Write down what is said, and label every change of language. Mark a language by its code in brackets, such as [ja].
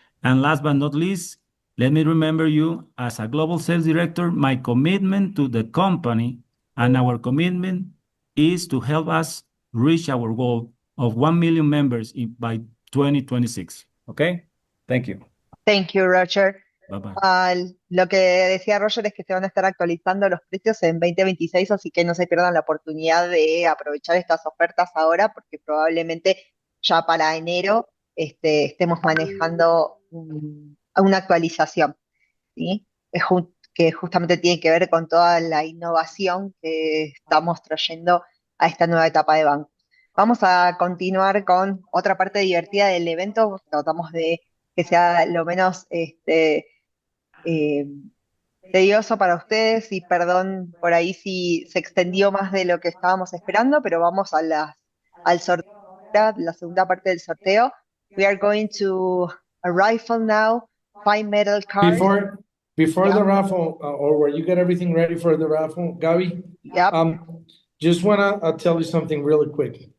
[en] And last but not least, let me remember you as a global sales director, my commitment to the company and our commitment is to help us reach our goal of 1 million members by 2026. Okay? Thank you. Thank you, Roger. Bye-bye. [es] Lo que decía Roger es que se van a estar actualizando los precios en 2026, así que no se pierdan la oportunidad de aprovechar estas ofertas ahora, porque probablemente ya para enero estemos manejando una actualización, ¿sí? Que justamente tiene que ver con toda la innovación que estamos trayendo a esta nueva etapa de banco. Vamos a continuar con otra parte divertida del evento. Tratamos de que sea lo menos tedioso para ustedes y perdón por ahí si se extendió más de lo que estábamos esperando, pero vamos al sorteo, la segunda parte del sorteo. [en] We are going to a raffle now, 5 metal cards. Before the raffle, or where you get everything ready for the raffle, Gabi, Yep. just want to tell you something really quick.